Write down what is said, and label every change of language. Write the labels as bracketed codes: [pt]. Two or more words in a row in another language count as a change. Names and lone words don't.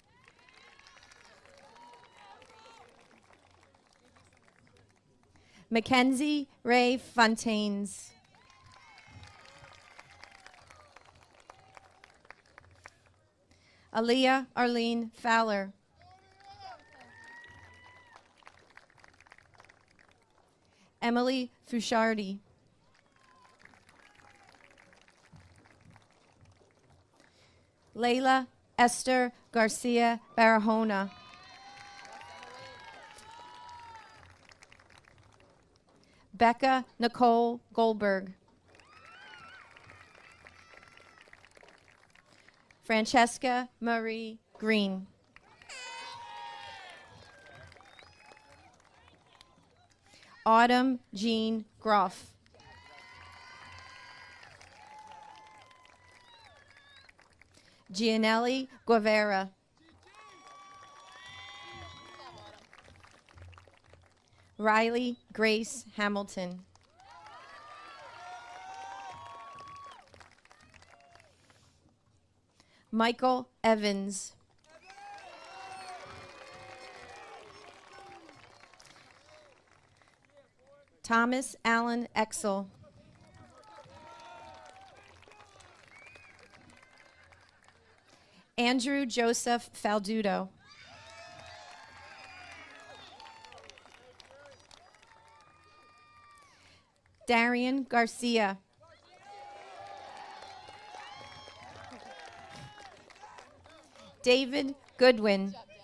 [en] Mackenzie Ray Fontaines. Aaliyah Arlene Fowler. Emily Fushardi. Layla Esther Garcia Barahona. Becca Nicole Goldberg. Francesca Marie Green. Autumn Jean Groff. Gianelli Guevara. Riley Grace Hamilton. Michael Evans. Thomas Allen Exel. Andrew Joseph Faldudo. Darian Garcia. David Goodwin.